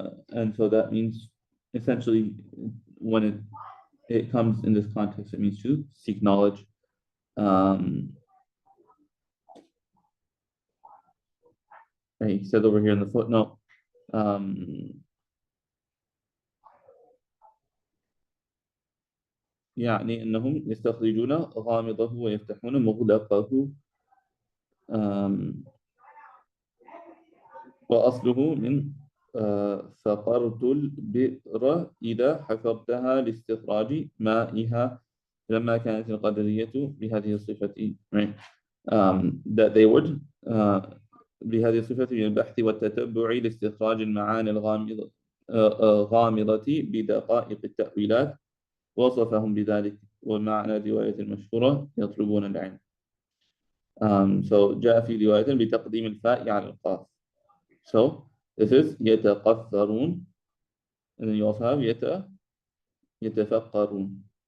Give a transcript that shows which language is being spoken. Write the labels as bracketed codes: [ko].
[en] And so that means essentially when it comes in this context, it means to seek knowledge. He said over here in the footnote, [ar] يعني أنهم يستخرجون غامضه ويفتحون مغلقه، وأصله من فقرت البئر إذا حفرتها لاستخراج مائها، لما كانت القدرية بهذه الصفة. [en] Right. That they would [ar] بهذه الصفة من البحث والتتبع لاستخراج المعاني الغامضة غامضة بدقائق التأويلات، وصفهم بذلك، ومعنى الرواية المشهورة يطلبون العلم. So جاء في رواية بتقديم الفاء على القاف. [en] So this is يتقفرون, and then you also have يتفقرون.